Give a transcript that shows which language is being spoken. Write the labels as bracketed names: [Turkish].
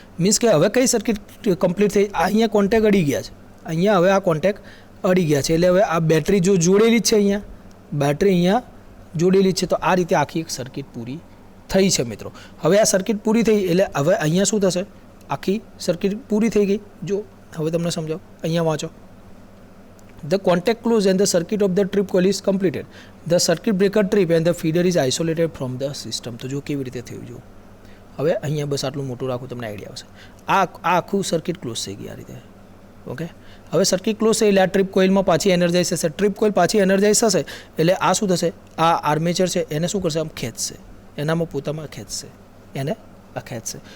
[Gujarati] Means કે હવે કઈ સર્કિટ કમ્પ્લીટ થઈ? અહીંયા કોન્ટેક્ટ અડી ગયા છે, અહીંયા હવે આ કોન્ટેક્ટ અડી ગયા છે. એટલે હવે આ બેટરી જો જોડેલી જ છે, અહીંયા બેટરી અહીંયા જોડેલી જ છે. તો આ રીતે આખી એક સર્કિટ પૂરી થઈ છે મિત્રો. હવે આ સર્કિટ પૂરી થઈ એટલે હવે અહીંયા શું થશે? આખી સર્કિટ પૂરી થઈ ગઈ. જો હવે તમને સમજાવો, અહીંયા વાંચો. [English] The contact close and the circuit of the trip coil is completed. The circuit breaker trip and the feeder is isolated from the system. [Gujarati] તો જો કેવી રીતે થયું. જો હવે અહીંયા બસ આટલું મોટું રાખું, તમને આઈડિયા આવશે. આ આખું સર્કિટ ક્લોઝ થઈ ગઈ આ રીતે. ઓકે, હવે સર્કિટ ક્લોઝ થઈ એટલે આ ટ્રીપ કોઇલમાં પાછી એનર્જાઇઝ થશે. ટ્રીપ કોઇલ પાછી એનર્જાઇઝ થશે એટલે આ શું થશે? આ આર્મેચર છે એને શું કરશે? આમ ખેંચશે, એનામાં પોતામાં ખેંચશે, એને આ ખેંચશે.